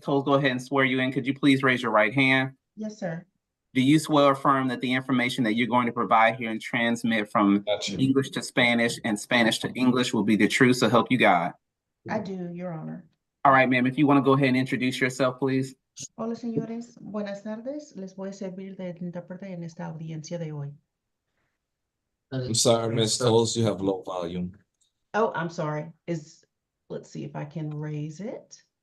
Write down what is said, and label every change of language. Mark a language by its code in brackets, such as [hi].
[en] Tolles, go ahead and swear you in. Could you please raise your right hand? Yes, sir. Do you swear or affirm that the information that you're going to provide here and transmit from Gotcha. English to Spanish and Spanish to English will be the truth, so help you God? I do, Your Honor. All right, ma'am, if you want to go ahead and introduce yourself, please. [es] Hola, señores. Buenas tardes. Les voy a servir de intérprete en esta audiencia de hoy. [en] I'm sorry, Ms. Tolles, you have low volume. Oh, I'm sorry. Let's see if I can raise it.